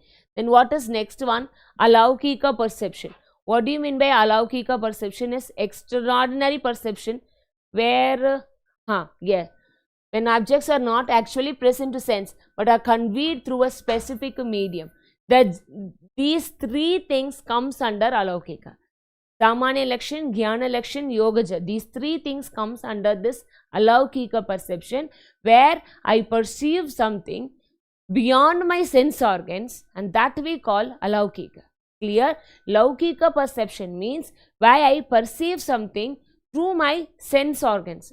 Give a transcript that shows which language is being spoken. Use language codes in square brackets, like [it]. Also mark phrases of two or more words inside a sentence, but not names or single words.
[en] Then what is next one? Alaukika perception. What do you mean by alaukika perception? Is extraordinary perception where, when objects are not actually present to sense but are conveyed through a specific medium. These three things comes under alaukika. [sa] Samanya lakshan, jnana lakshan, yogaja. [en] These three things comes under this alaukika perception where I perceive something beyond my sense organs, and that we call alaukika. Clear? Laukika perception means why I perceive something through my sense organs.